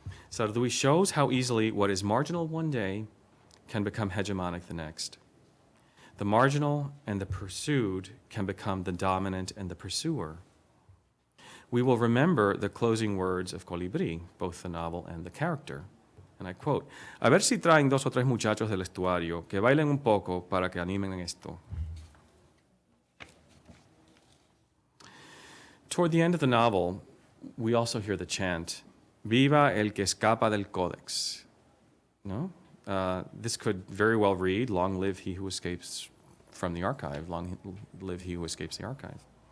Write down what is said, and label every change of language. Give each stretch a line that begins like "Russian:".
English: Surduy shows how easily what is marginal one day can become hegemonic the next. The marginal and the pursued can become the dominant and the pursuer. We will remember the closing words of Calibri, both the novel and the character. And I quote,
Spanish: "A ver si traen dos o tres muchachos del estuario que bailen un poco para que animen esto."
English: Toward the end of the novel, we also hear the chant,
Spanish: "Viva el que escapa del Codex,"
English: No? This could very well read, "Long live he who escapes from the archive, long live he who escapes the archive."